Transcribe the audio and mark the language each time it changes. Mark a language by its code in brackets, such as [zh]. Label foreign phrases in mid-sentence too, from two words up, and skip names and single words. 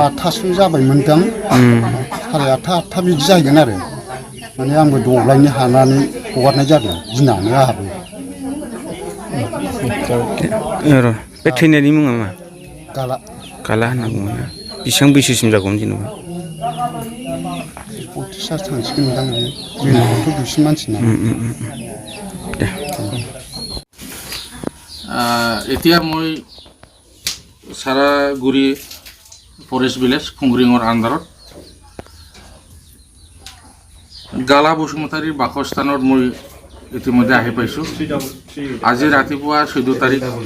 [brx] 8थासो जाबायमोनदां साराय 8 बिदि जाहैगोन आरो माने आंबो दब्लायनो हानानै हगारनाय जादों गिनानै आंहाबो र' बे थैनायनि मुङा मा गाला होनना बुङो बेसेबां बैसोसिम जागौमोन जेनेबा 30 थांसिगोनदां बियो जोंनावथ' दुइसिन मानसि नालाय [as] এতিয়া মই সারাগুৰি [en] forest village [as] খুংৰিঙৰ আণ্ডাৰত গালা বসুমতাৰীৰ বাসস্থানত মই ইতিমধ্যে আহি পাইছোঁ আজি ৰাতিপুৱা 14 তাৰিখ